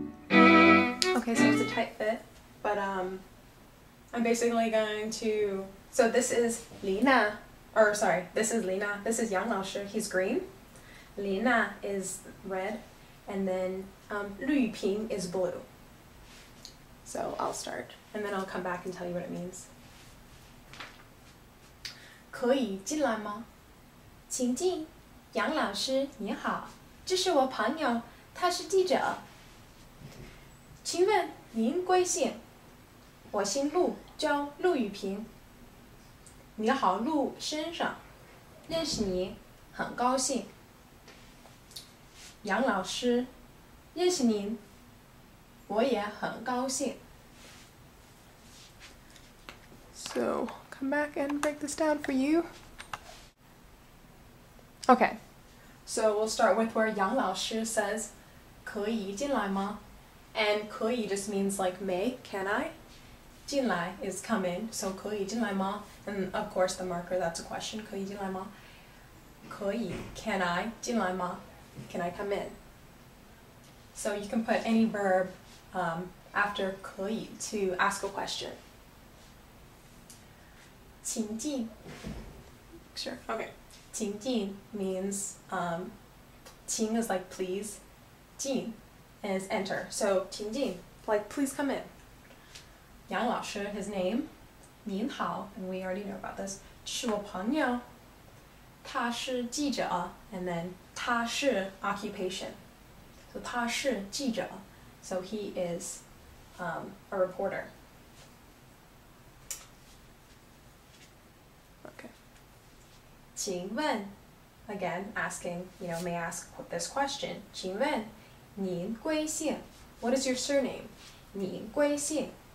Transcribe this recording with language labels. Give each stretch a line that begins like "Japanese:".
English: Okay, so it's a tight fit, but I'm basically going to, so this is Lina, or sorry, this is Lina, this is Yang Laoshi, he's green. Lina is red, and then Lu Yuping is blue. So I'll start, and then I'll come back and tell you what it means.
Chinese: 可以进来吗？请进，杨老师你好，这是我朋友，他是记者。请问您贵姓？我姓陆，叫陆雨平。你好，陆先生，认识你很高兴。杨老师，认识您，我也很高兴。
English: So, come back and break this down for you. Okay, so we'll start with where Yang Laoshi says,
Chinese: 可以进来吗?
English: And 可以 just means like may, can I? 进来 is come in, so
Chinese: 可以进来吗?
English: And of course the marker, that's a question,
Chinese: 可以进来吗?
English: 可以 can I? 进来吗?Can I come in? So you can put any verb after 可以 to ask a question. 请进 Sure, okay. 请进 means 请 is like please, 进 is enter. So 请进 like please come in. Yang 老师, his name, 您好, and we already know about this.
Chinese: 是我朋友，他是记者,
English: and then
Chinese: 他是 occupation.
English: So
Chinese: 他是记者,
English: so he is a reporter. Okay. 请问, again, asking, may ask this question.
Chinese: 请问您贵姓?
English: What is your surname?
Chinese: 您贵姓?